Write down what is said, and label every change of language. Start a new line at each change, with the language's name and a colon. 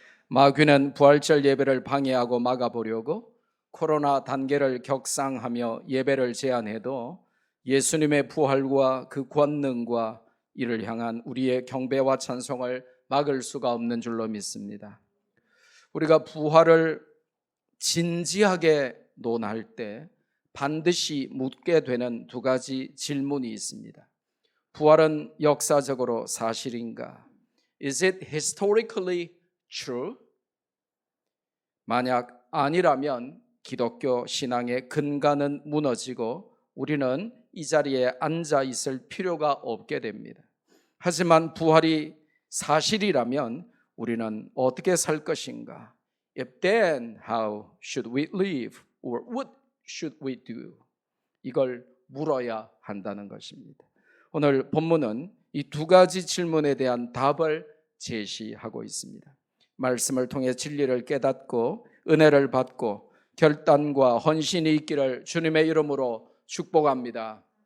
Korean: 마귀는 부활절 예배를 방해하고 막아보려고 코로나 단계를 격상하며 예배를 제한해도 예수님의 부활과 그 권능과 이를 향한 우리의 경배와 찬송을 막을 수가 없는 줄로 믿습니다. 우리가 부활을 진지하게 논할 때 반드시 묻게 되는 두 가지 질문이 있습니다. 부활은 역사적으로 사실인가?
English: Is it historically true?
Korean: 만약 아니라면 기독교 신앙의 근간은 무너지고 우리는 이 자리에 앉아 있을 필요가 없게 됩니다. 하지만 부활이 사실이라면 우리는 어떻게 살 것인가?
English: If then, how should we live? Or what should we do?
Korean: 이걸 물어야 한다는 것입니다. 오늘 본문은 이 두 가지 질문에 대한 답을 제시하고 있습니다. 말씀을 통해 진리를 깨닫고 은혜를 받고 결단과 헌신이 있기를 주님의 이름으로 축복합니다.